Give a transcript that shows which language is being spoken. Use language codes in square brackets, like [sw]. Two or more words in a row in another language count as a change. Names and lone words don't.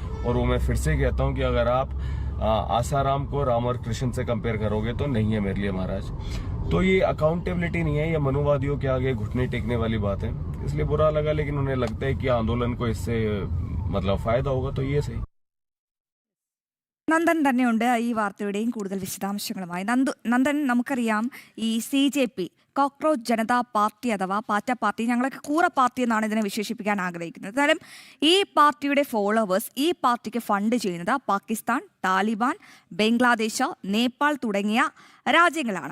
[hi] और वो मैं फिर से कहता हूँ कि अगर आप आसाराम को राम और कृष्ण से कंपेयर करोगे तो नहीं है मेरे लिए महाराज. तो ये अकाउंटेबिलिटी नहीं है, ये मनुवादियों के आगे घुटने टेकने वाली बात है. इसलिए बुरा लगा, लेकिन उन्हें लगता है कि आंदोलन को इससे मतलब फायदा होगा, तो ये सही. [ml] നന്ദൻ തന്നെയുണ്ട് ഈ വാർത്തയുടെയും കൂടുതൽ വിശദാംശങ്ങളുമായി. നന്ദൻ, നമുക്കറിയാം ഈ CJP കോക്രോച്ച് ജനതാ പാർട്ടി അഥവാ പാറ്റ പാർട്ടി, ഞങ്ങളൊക്കെ കൂറ പാർട്ടി എന്നാണ് ഇതിനെ വിശേഷിപ്പിക്കാൻ ആഗ്രഹിക്കുന്നത്. എന്നാലും ഈ പാർട്ടിയുടെ ഫോളോവേഴ്സ് ഈ പാർട്ടിക്ക് ഫണ്ട് ചെയ്യുന്നത് പാകിസ്ഥാൻ, താലിബാൻ, ബംഗ്ലാദേശ്, നേപ്പാൾ തുടങ്ങിയ രാജ്യങ്ങളാണ്.